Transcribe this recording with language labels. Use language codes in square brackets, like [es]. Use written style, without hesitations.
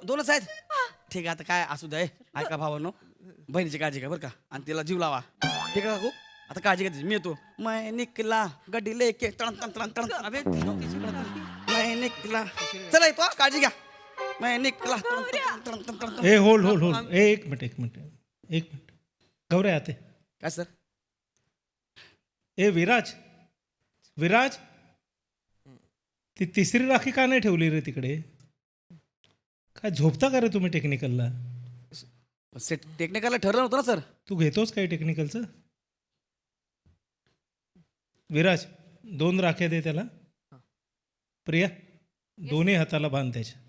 [mr] दोनच आहेत. ठीक आहे आता काय असू दे. ऐका भावानो, बहिणीची काळजी घ्या बरं का, आणि तिला जीव लावा. ठीक आहे काकू, आता काळजी घ्यायची. मी येतो. [hi] मैं निकला गड्डी लेके तण तण तण तण. अबे मैं निकला. [mr] चला येतो. काळजी घ्या. [hi] मैं निकला [mr] ए होल्ड होल्ड होल्ड एक मिनिट गौऱ्या आते काय सर ए विराज विराज ती तिसरी राखी का नाही ठेवली रे तिकडे काय झोपता का रे तुम्ही टेक्निकलला टेक्निकलला ठरलं होतं ना सर. तू घेतोस काय टेक्निकलचं विराज 2 राख्या दे त्याला प्रिया दोन्ही हाताला बांध त्याच्या